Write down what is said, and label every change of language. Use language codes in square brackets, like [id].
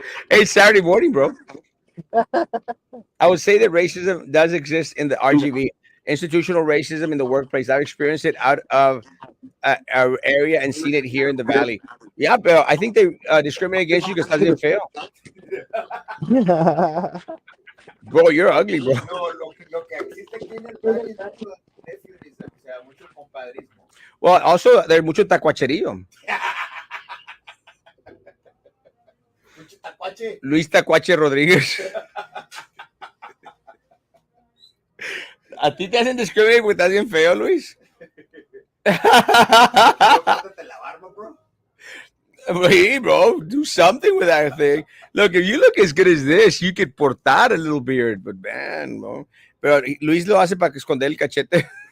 [en] Hey, it's Saturday morning, bro. I would say that racism does exist in the RGV, institutional racism in the workplace. I've experienced it out of our area and seen it here in the valley. Yeah, but I think they discriminate against you because [es] estás bien feo. [en] Bro, you're ugly, bro. [es] No, lo que existe aquí en el valle es mucho nephewism, o sea, mucho compadrismo. [en] Well, also, there's [es] mucho tacuacherillo. Mucho tacuache. Luis Tacuache Rodríguez. ¿A ti te hacen discriminate porque estás bien feo, Luis? Córtate la barba, bro. [en] Hey, bro, do something with that thing. Look, if you look as good as this, you could portar a little beard, but man, bro. [es] Pero Luis lo hace para esconder el cachete.